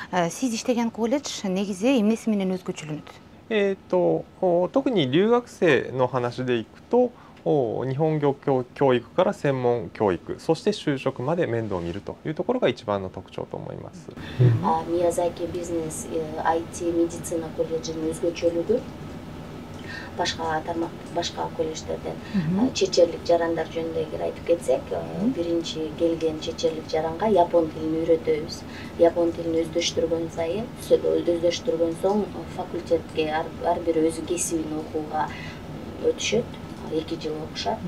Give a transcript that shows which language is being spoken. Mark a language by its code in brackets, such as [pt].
[ky] Сиз иштеген колледж негизи эмнеси менен өзгөчөлөнөт? [ja] 特に留学生の話でいくと、日本語教育から専門教育、そして就職まで面倒を見るというところが一番の特徴と思います。 [ky] Miyazaki Business IT Medicina колледжинин өзгөчөлүгү башка колледждерден чет жерлик жарандар жөнүндө эгер айтып кетсек, биринчи келген чет жерлик жаранга япон тилин үйрөтөбүз. Япон тилин өздөштүргөн сайын, өздөштүргөн соң факультетке ар бири өзү кесибин окууга өтүшөт, 2 жыл окушат.